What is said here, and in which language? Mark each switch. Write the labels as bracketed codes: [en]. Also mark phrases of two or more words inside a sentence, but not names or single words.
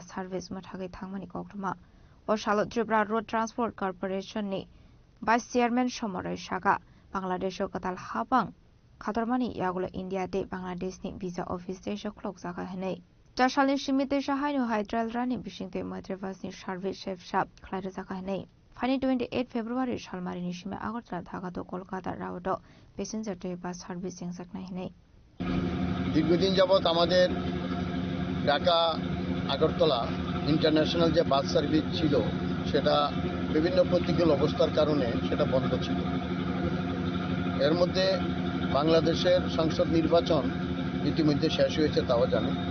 [trp] सार्भिस मथागै थांमानि कक्रमा ओ साल त्रिपुरा रोड ट्रान्सपोर्ट कर्पोरेशननि [en] vice chairman [trp] समरय सागा बांग्लादेश कताल हाबां खातरमानि यागुला इंडिया दे बांग्लादेशनि [en] visa office [trp] देशो क्लॉक जागा हनै 4 सालनि सिमिते हाइनु हाइड्राल रानि बिसिंते मैत्रीबासनि सार्भिस शेफ साब खलाइरो जागा हनै फाइनि 28 फेब्रुवारि सालमारिनि सिमे आगरतला ढाका तो कलकाता रावत [en] passenger train bus service [trp] जेंजाकनाय हनै [bn] দীর্ঘদিন যাবত আমাদের ঢাকা আগরতলা ইন্টারন্যাশনাল যে [en] bus service [bn] ছিল সেটা বিভিন্ন প্রতিকূল অবস্থার কারণে সেটা বন্ধ ছিল। এর মধ্যে বাংলাদেশের সংসদ নির্বাচন ইতিমধ্যে শেষ হয়েছে, তাও জানেন।